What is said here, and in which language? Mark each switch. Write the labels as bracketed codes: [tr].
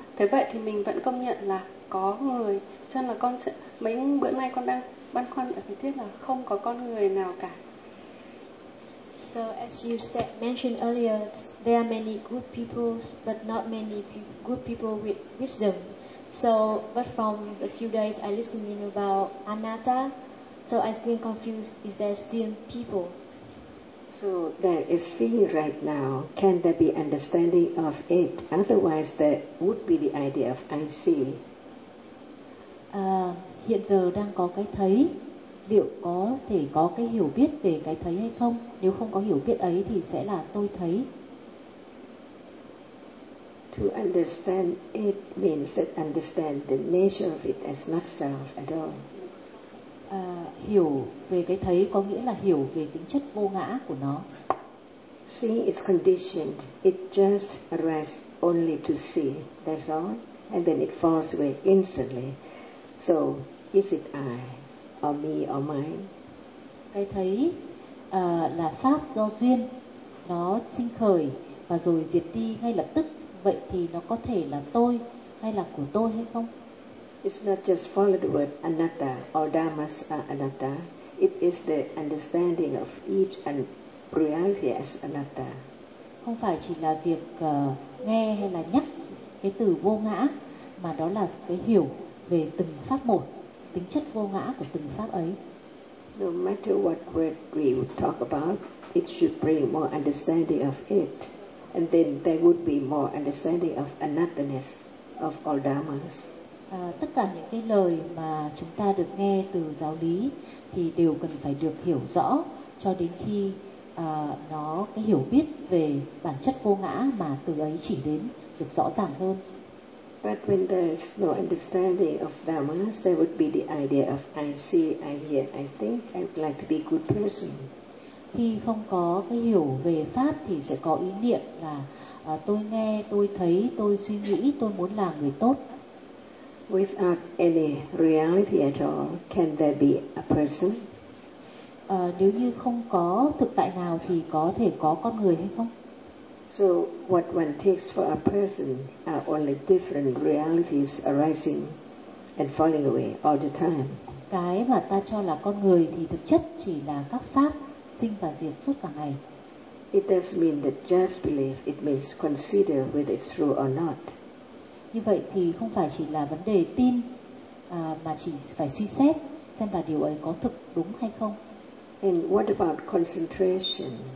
[vi] Thế vậy thì mình vẫn công nhận là có người, cho nên là con sẽ, mấy bữa nay con đang băn khoăn ở cái thuyết là không có con người nào cả. [en] So as you said, mentioned earlier, there are many good people, but not many good people with wisdom. So, but from a few days I listening about anatta, so I still confused. Is there still people? So there is seeing right now. Can there be understanding of it? Otherwise, there would be the idea of I see. [vi] Hiện giờ đang có cái thấy. Liệu có thể có cái hiểu biết về cái thấy hay không? Nếu không có hiểu biết ấy thì sẽ là tôi thấy. [en] To understand it means that understand the nature of it as not self at all. [vi] Hiểu về cái thấy có nghĩa là hiểu về tính chất vô ngã của nó. [en] Seeing is conditioned. It just arises only to see. That's all. And then it falls away instantly. So, is it I? Or me or mine. [vi] Cái thấy là pháp do duyên, nó sinh khởi và rồi diệt đi ngay lập tức. Vậy thì nó có thể là tôi hay là của tôi hay không? [en] It's not just follow the word anatta or dhammas are anatta. It is the understanding of each and reality as anatta. [vi] Không phải chỉ là việc nghe hay là nhắc cái từ vô ngã, mà đó là cái hiểu về từng pháp một. Tính chất vô ngã của từng pháp ấy. [en] No matter what word we would talk about, it should bring more understanding of it, and then there would be more understanding of anatta-ness of all dharmas. [vi] Tất cả những cái lời mà chúng ta được nghe từ giáo lý thì đều cần phải được hiểu rõ cho đến khi nó cái hiểu biết về bản chất vô ngã mà từ ấy chỉ đến được rõ ràng hơn. [en] But when there is no understanding of dhammas, there would be the idea of I see, I hear, I think, I would like to be a good person. [vi] Khi không có cái hiểu về pháp thì sẽ có ý niệm là tôi nghe, tôi thấy, tôi suy nghĩ, tôi muốn là người tốt. [en] Without any reality at all, can there be a person? [vi] Nếu như không có thực tại nào thì có thể có con người hay không? [en] So what one takes for a person are only different realities arising and falling away all the time. [vi] Cái mà ta cho là con người thì thực chất chỉ là các pháp sinh và diệt suốt cả ngày. [en] It does mean that just believe, it means consider whether it's true or not. [vi] Như vậy thì không phải chỉ là vấn đề tin mà chỉ phải suy xét xem là điều ấy có thực đúng hay không. [en] And what about concentration?